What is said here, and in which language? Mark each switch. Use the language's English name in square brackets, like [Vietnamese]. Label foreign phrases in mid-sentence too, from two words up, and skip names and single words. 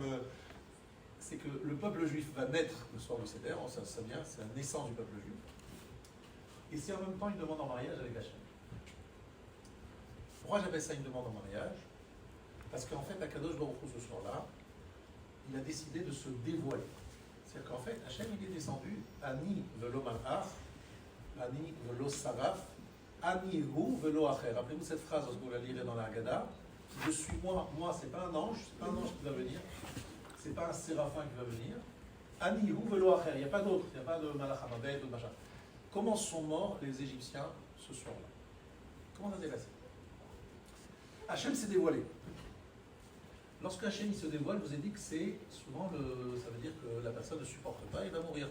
[French] C'est que le peuple juif va naître le soir du Seder, ça vient, c'est la naissance du peuple juif. Et c'est en même temps une demande en mariage avec Hachem. Pourquoi j'appelle ça une demande en mariage? Parce qu'en fait, [Hebrew] הקדוש ברוך הוא, [French] ce soir-là, il a décidé de se dévoiler. C'est-à-dire qu'en fait, Hachem, il est descendu, [Hebrew] אני ולא מלאך, אני ולא שרף, אני הוא ולא אחר. [French] Rappelez-vous cette phrase lorsque vous la lirez dans la Haggadah. Je suis moi, c'est pas un ange, c'est pas un ange qui va venir, c'est pas un séraphin qui va venir. [Hebrew] אני הוא ולא אחר, [French] il n'y a pas d'autre, il n'y a pas de [Hebrew] מלאך המבד [French] ou de machin. Comment sont morts les Égyptiens ce soir-là? Comment ça s'est passé? Hachem s'est dévoilé. Lorsque Hachem se dévoile, je vous ai dit que c'est souvent ça veut dire que la personne ne supporte pas et va mourir.